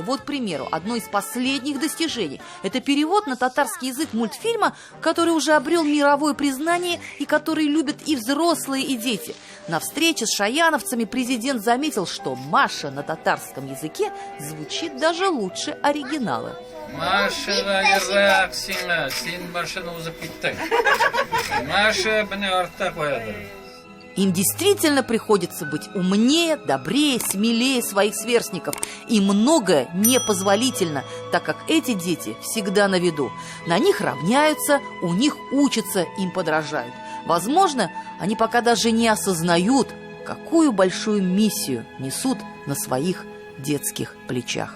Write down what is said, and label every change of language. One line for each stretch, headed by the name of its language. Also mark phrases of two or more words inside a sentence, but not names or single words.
Russian: Вот, к примеру, одно из последних достижений – это перевод на татарский язык мультфильма, который уже обрел мировое признание и который любят и взрослые, и дети. На встрече с шаяновцами президент заметил, что «Маша» на татарском языке звучит даже лучше оригинала.
Tatar: Машина ерак сиңа, син машина узып киттең.
Kazakh: Маша біне артта қояды.
Russian: Им действительно приходится быть умнее, добрее, смелее своих сверстников. И многое непозволительно, так как эти дети всегда на виду. На них равняются, у них учатся, им подражают. Возможно, они пока даже не осознают, какую большую миссию несут на своих детских плечах.